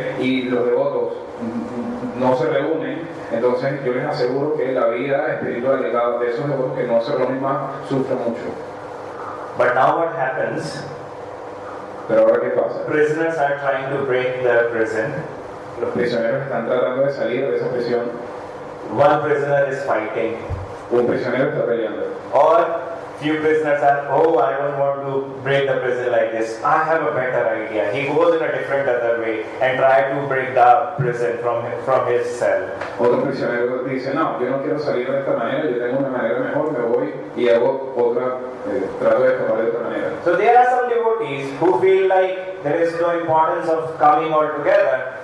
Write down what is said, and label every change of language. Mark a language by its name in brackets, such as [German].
[Spanish] Y los devotos no se reúnen, entonces yo les aseguro que la vida espiritual de cada de esos devotos que no se reúnen más sufre mucho. [English] But now what happens? [Spanish] Pero ahora ¿qué pasa? [English] Prisoners are trying to break the prison. [Spanish] Los prisioneros están tratando de salir de esa prisión. [English] One prisoner is fighting. [Spanish] Un prisionero está peleando. [English] Or few prisoners are, I don't want to break the prison like this. I have a better idea. He goes in a different other way and try to break the prison from his cell. [Spanish] Otro prisionero dice, no, yo no quiero salir de esta manera, yo tengo una manera mejor, me voy y hago otra, trato de escapar de otra manera. [English] So there are some devotees who feel like there is no importance of coming all together.